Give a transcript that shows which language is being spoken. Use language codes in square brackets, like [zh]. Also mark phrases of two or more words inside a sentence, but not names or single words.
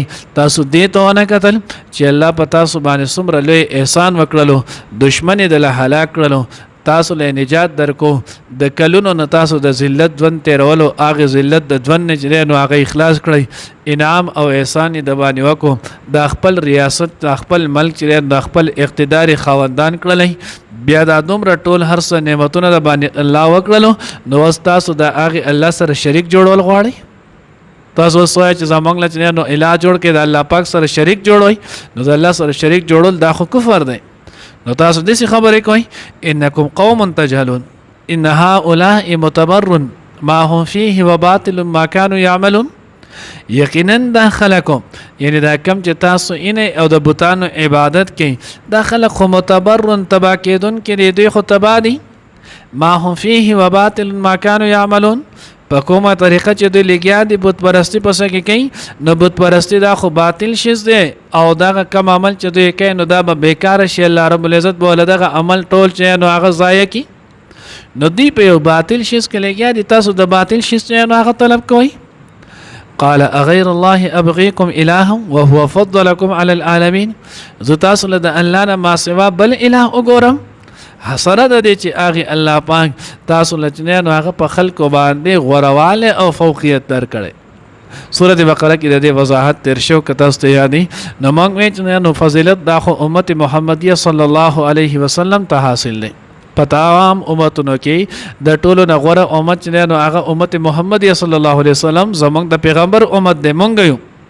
[ps] تاسو دې ته ونه کتل چې الله په تاسو باندې څومره لوی احسان وکړلو، دشمن یې دله هلاک کړلو، تاسو له نجات درکو، د کلونو نه تاسو د ذلت ژوند تېرولو، هغې ذلت د ژوند نه چې نو هغه اخلاص کړئ، انعام او احسان یې د باندې وکړو، د خپل ریاست د خپل ملک چې د خپل اقتدار خاوندان کړلی، بیا دا دومره ټول هر څه نعمتونه د باندې الله وکړلو. نو اوس تاسو د هغې الله سره شریک جوړول غواړئ؟ تاسو اوس وایئ چې زموږ له چې نو الہ جوړ کړئ، د الله پاک سره شریک جوړوئ، نو د الله سره شریک جوړول دا خو کفر دی. نو تاسو داسې خبرې کوئ [ar] انکم قوم تجهلون ان هؤلاء متبر ما هم فيه وباطل ما كانوا يعملون [ps] یقینا دا خلقو یعنی دا کم چې تاسو اینه او د بوتانو عبادت کوي دا خلق خو متبرن تبا کېدون کې دوی خو تبا دي [ar] ما هم فيه وباطل ما كانوا يعملون [ps] په کومه طریقه چې دوی لګیا دي بت پرستی پسې کې کوي نو بت پرستی دا خو باطل شیز دی او دا کم عمل چې دوی کوي نو دا به بیکاره شي الله [ar] رب العزت [ps] بوله دغه عمل ټول چې نو هغه ضایع کی نو دی په یو باطل شیز کې لګیا دي تاسو د باطل شیز چې نو هغه طلب کوئ [ar] قال اغير الله ابغيكم الها وهو فضلكم على العالمين [ps] زو تاسو له الله نه ما سوا بل اله وګورم حسره د دې چې اغه الله پاک تاسو له نو هغه په خلکو باندې غورواله او فوقیت درکړي سوره بقره کې د دې وضاحت تر شو که تاسو ته یادي نو موږ چې نو فضیلت د امت محمدیه [ar] صلی الله علیه وسلم [ps] ته حاصل دي پتاوام امتونو کې د ټولو نه غوره امت چې نو هغه امت محمدیه [ar] صلی الله علیه وسلم [ps] زمونږ د پیغمبر امت دی مونږ یو